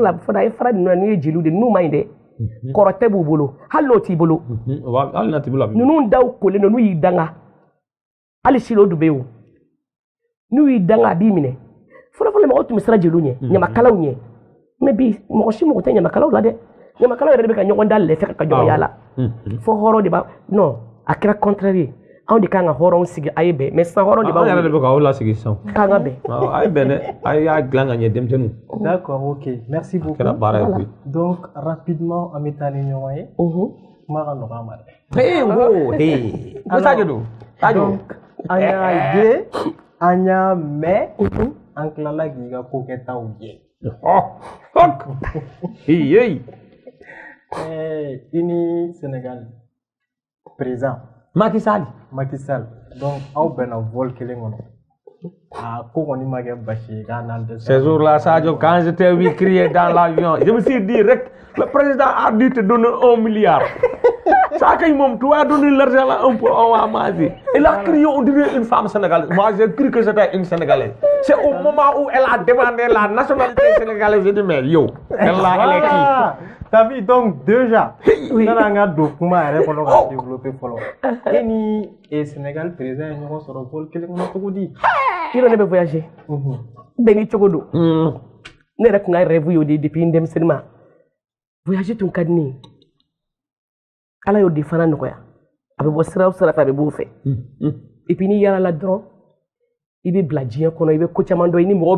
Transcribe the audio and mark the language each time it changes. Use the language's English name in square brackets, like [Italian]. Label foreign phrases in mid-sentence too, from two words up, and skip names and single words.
[Bambara] a bɛ fɔ a ye fara ninnu na n'u ye jeliw de n'u ma ɲi dɛ kɔrɔ tɛ b'u bolo hali n'o t'i bolo ninnu daw kolen don n'u y'i danga hali sini o dun bɛ yen o n'u y'i danga a b'i minɛ fɔlɔ fɔlɔ mɔgɔw tun bɛ siran jeliw ɲɛ ɲamakalaw ɲɛ mɛ bi mɔgɔ si mago tɛ ɲamakalaw la dɛ ɲamakalaw yɛrɛ de bɛ ka ɲɔgɔn da lɛfɛ ka ɲɔgɔn yala fo hɔrɔn de b'a non a kɛra contraire ye anw de kan ka hɔrɔnw sigi a ye bɛn mais sisan hɔrɔn de b'aw yɛrɛ de bɛ k'aw lasigi sisan k'an ka bɛn a ye bɛn dɛ a y'a dilan ka ɲɛ denmisɛnninw [French] d'accord ok merci beaucoup [Bambara] kɛra baara ye koyi [French] donc rapidement [Bambara] an bɛ taa ni ɲɔgɔn ye kuma ka nɔgɔ an ma dɛ ko Sadio don donc an y'a ye an y'a mɛn an tilala k'i ka ko kɛtaw ye i ni Sénégal président Macky Sall donc aw bɛnna vol kelen kɔnɔ ko kɔni ma kɛ basi ye k'a n'an tɛ [French] ce jour-là Sadio quand j'étais vu crier dans l'avion je me suis dit rek le président a dû te donner 1 milliard ça [Wolof] kay moom [French] tu as donné l'argent là un peu on va manger il a crié on dirait une femme sénégalaise moi j'ai cru que c'était une sénégalaise c'est au moment où elle a demandé la nationalité sénégalaise j'ai dit mais yo elle est qui t'as vu donc déjà [Bambara] nana an ka don kuma yɛrɛ kɔnɔ ka développer fɔlɔ e ni Sénégal président ye ɲɔgɔn sɔrɔ vol kelen kɔnɔ cogo di yɔrɔ ne bɛ voyager bɛɛ ni cogo don ne yɛrɛ tun ka rêve y'o de depuis n denmisɛnnin ma voyager tun ka di ne ye ala y'o de fana nɔgɔya a bɛ bɔ sira o sira fɛ a bɛ b'o fɛ [French] et puis [Bambara] n'i yaalala dɔrɔn i bɛ bila diɲɛ kɔnɔ i bɛ ko caman dɔn i ni mɔgɔw